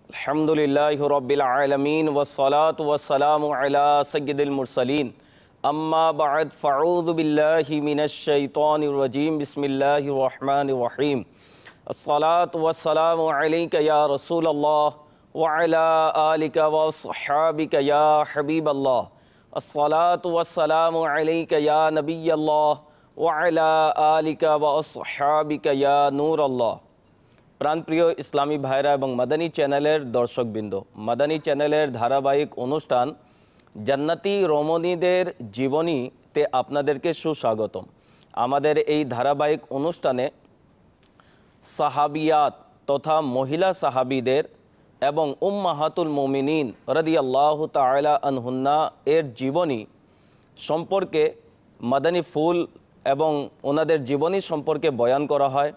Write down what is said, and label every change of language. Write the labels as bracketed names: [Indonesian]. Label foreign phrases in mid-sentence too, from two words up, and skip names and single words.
[Arabic] الحمد لله رب العالمين والصلاة والسلام على سيد المرسلين أما بعد فأعوذ بالله من الشيطان الرجيم بسم الله الرحمن الرحيم الصلاة والسلام عليك يا رسول الله وعلى آلك وأصحابك يا حبيب الله الصلاة والسلام عليك يا نبي الله وعلى آلك وأصحابك يا نور الله. [Bangla] প্রাণপ্রিয় ইসলামী ভাইরা এবং মাদানী চ্যানেলের দর্শকবৃন্দ, মাদানী চ্যানেলের ধারাবাহিক অনুষ্ঠান জান্নাতি রমণীদের জীবনীতে আপনাদেরকে সুস্বাগতম। আমাদের এই ধারাবাহিক অনুষ্ঠানে সাহাবিয়াত তথা মহিলা সাহাবীদের এবং [Arabic] أمهات المؤمنين رضي الله تعالى عنهن [Bangla] এর জীবনী সম্পর্কে মাদানী ফুল এবং ওনাদের জীবনী সম্পর্কে বয়ান করা হয়।